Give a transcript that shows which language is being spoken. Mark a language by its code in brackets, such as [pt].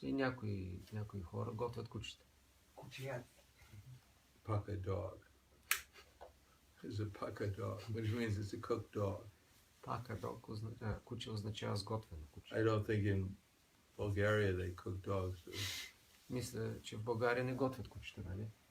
[bg] И някои хора готвят кучета. Кучият. [en] Paka dog. It's a paka dog, which means it's a cooked dog. [bg] Пака дог, куче означава сготвено куче. [en] I don't think in Bulgaria they cook dogs. [bg] Мисля, че в България не готвят кучета, нали?